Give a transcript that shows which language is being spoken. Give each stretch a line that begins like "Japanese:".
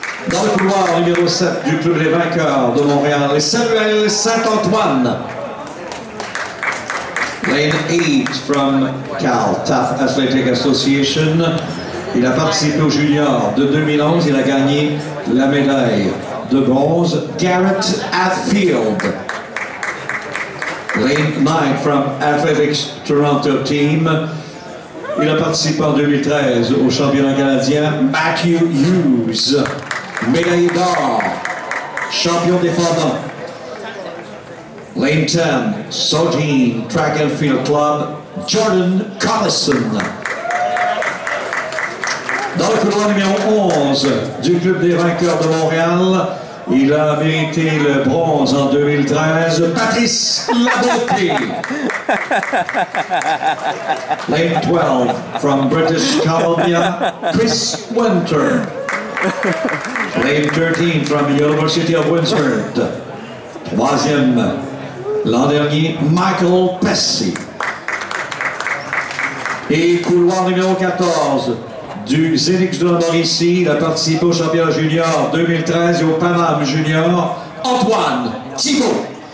French: Dans le couloir numéro 7 du club des Vainqueurs de Montréal, Samuel Saint-Antoine.
English: Lane 8 from Caltaf Athletic Association.
French: Il a participé au junior de 2011. Il a gagné la médaille de bronze. Gareth Hadfield.
English: Lane 9 from Athletics Toronto Team.
French: Il a participé en 2013 au championnat canadien. Matthew Hughes, médaillé d'or, champion défendant.
English: Lane 10, Saugeen Track and Field Club, Jordon, Collison.
French: Dans le couloir numéro 11 du club des Vainqueurs de Montréal, il a mérité le bronze en 2013, Patrice Labonté.
English: Lane 12 from British Columbia, Chris Winter. Lane 13 from University of Windsor.
French: Troisième, l'an dernier, Michael Pesci. Et couloir numéro 14 du Zénix de la Mauricie, il a participé au championnat junior 2013 et au Paname junior, Antoine, Thibeault.